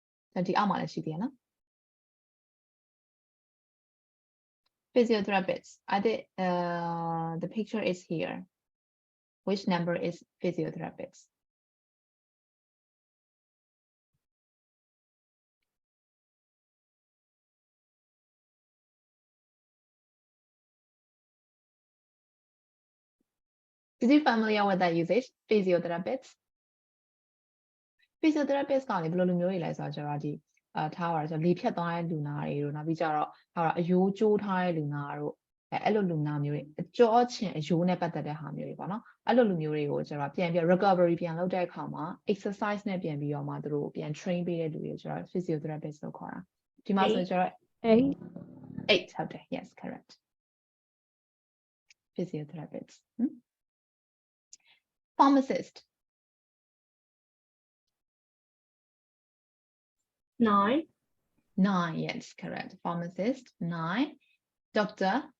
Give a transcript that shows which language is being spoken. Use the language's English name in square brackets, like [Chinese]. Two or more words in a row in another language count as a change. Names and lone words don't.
[Burmese] 20 အောက်မှာလည်းရှိသေးတယ်နော် Physiotherapists. [English] I think the picture is here. Which number is physiotherapists? Is you familiar with that usage? [Burmese] Physiotherapists. Physiotherapist ကလည်းဘယ်လိုလူမျိုးတွေလဲဆိုတော့ကျတော့ဒီထားပါတော့လေဖြတ်သွားတဲ့လူနာတွေတို့နောက်ပြီးကြတော့ဟာအယိုးကျိုးထားတဲ့လူနာတို့အဲ့လိုလူနာမျိုးတွေအကြောချင်အယိုးနဲ့ပတ်သက်တဲ့ဟာမျိုးတွေပေါ့နော်အဲ့လိုလူမျိုးတွေကိုကျတော့ပြန်ပြီး recovery ပြန်လုပ်တဲ့အခါမှာ exercise နဲ့ပြန်ပြီးတော့မှသူတို့ပြန် train ပေးတဲ့လူတွေကျတော့ physiotherapist လို့ခေါ်တာဒီမှာဆိုကျတော့ [English] 8 8ဟုတ်တယ် yes correct physiotherapist pharmacist 9. 9 yes correct pharmacist 9 doctor